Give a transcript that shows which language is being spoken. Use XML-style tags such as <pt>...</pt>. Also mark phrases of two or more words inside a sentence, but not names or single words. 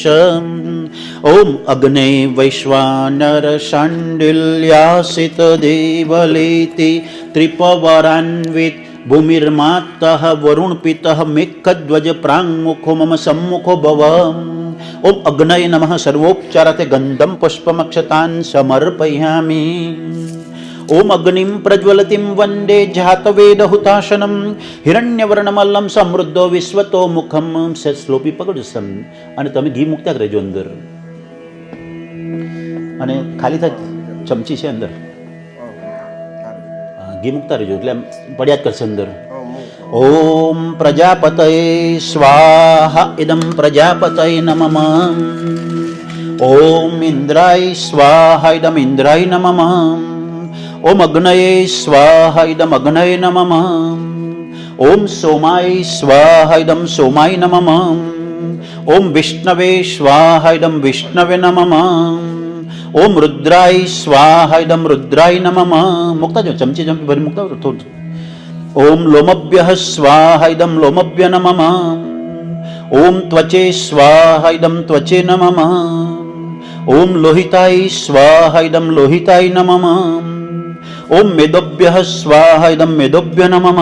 <sa>ओम अग्ने वैश्वानर शाण्डिल्यासित देवलेति त्रिपवरान्वित भूमिर्मातः वरुण पितः मेघध्वज प्राङ्मुखो मम सम्मुखो भव. ओम अग्नये नमः. सर्वोपचारार्थे गन्धं पुष्पमक्षतान् समर्पयामि. ओम अग्निं प्रज्वलतिं वन्दे जातवेदहुताशनं हिरण्यवर्णमल्लं समृद्धो विश्वतो मुखम.</sa> <gu>સ્લોપી પકડજો સમ અને તમે ઘી મૂકતા રહેજો અંદર અને ખાલી થાય ચમચી છે અંદર ઘી મૂકતા રહેજો એટલે પડ્યા જ કરશે અંદર.</gu> <sa>ओम प्रजापतये स्वाहा इदम प्रजापतये नमः. ओम इन्द्राय स्वाहा इदम इन्द्राय नमः. ओम अग्नये स्वाहा इदम अग्नये नमः. ओम सोमाय स्वाहा इदम सोमाय नमः. ओम विष्णवे स्वाहा इदम विष्णवे नमः. ओम रुद्राय स्वाहा इदम रुद्राय नमः.</sa> <gu>મૂકતા જો ચમચી ચમચી ભરી મૂકતા થોડા.</gu> <sa>ओम लोमभ्यः स्वाहा इदम लोमभ्य नमः. ओम त्वचे स्वाहा इदम त्वचे नमः. ओम लोहिताय स्वाहा इदम लोहिताय नमः. ओम मेदोभ्यः स्वाहा इदं मेदोभ्य नमः.</sa>